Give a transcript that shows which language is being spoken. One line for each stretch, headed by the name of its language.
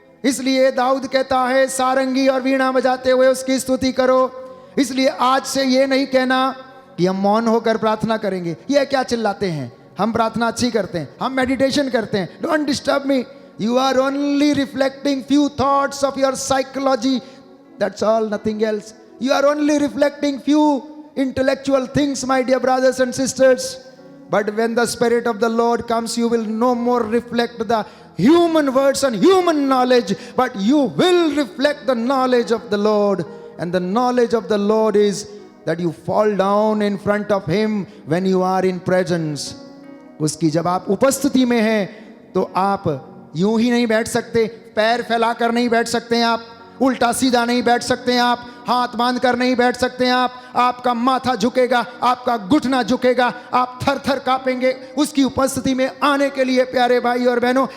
Hindi: इसलिए दाऊद कहता है सारंगी और वीणा बजाते हुए उसकी स्तुति करो। इसलिए आज से ये नहीं कहना कि हम मौन होकर प्रार्थना करेंगे, ये क्या चिल्लाते हैं, हम प्रार्थना अच्छी करते हैं, हम मेडिटेशन करते हैं,
English: Don't disturb me, you are only reflecting few thoughts of your psychology, that's all, nothing else. You are only reflecting few intellectual things, my dear brothers and sisters. But when the Spirit of the Lord comes, you will no more reflect the human words and human knowledge, but you will reflect the knowledge of the Lord. And the knowledge of the Lord is that you fall down in front of Him when you are in presence.
Hindi: उसकी जब आप उपस्थिति में हैं तो आप यूं ही नहीं बैठ सकते, पैर फैलाकर नहीं बैठ सकते हैं, आप उल्टा सीधा नहीं बैठ सकते हैं, आप हाथ बांध कर नहीं बैठ सकते हैं, आपका माथा झुकेगा, आपका घुटना झुकेगा, आप थर थर कांपेंगे उसकी उपस्थिति में आने के लिए, प्यारे भाई और बहनों।